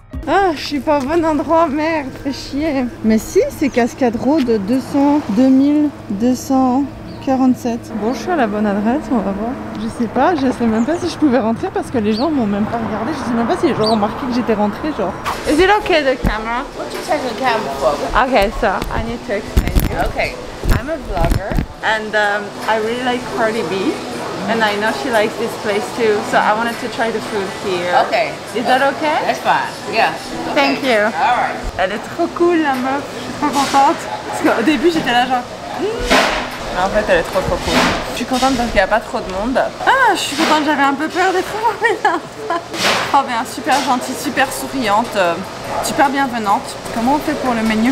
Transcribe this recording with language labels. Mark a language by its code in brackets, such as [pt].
[fr] Ah, je suis pas au bon endroit, merde, fais chier. Mais si, c'est Cascade Road 2247. Bon, je suis à la bonne adresse, on va voir. Je sais même pas si je pouvais rentrer parce que les gens m'ont même pas regardé. Je sais même pas si les gens ont remarqué que j'étais rentrée, genre. [en] Is it okay the camera? What you taking the camera for? Okay, so I need to explain you. Okay. I'm a vlogger and I really like Cardi B. And I know she likes this place too, so I wanted to try the food here. Okay. Is that okay? That's fine. Yeah. Thank you. All right. [fr] Elle est trop cool la meuf, je suis trop contente. Parce qu'au début j'étais là genre... Mais en fait elle est trop cool. Je suis contente parce qu'il n'y a pas trop de monde. Ah, je suis contente, j'avais un peu peur d'être enfermée là. Oh bien, super gentille, super souriante, super bienvenante. Comment on fait pour le menu?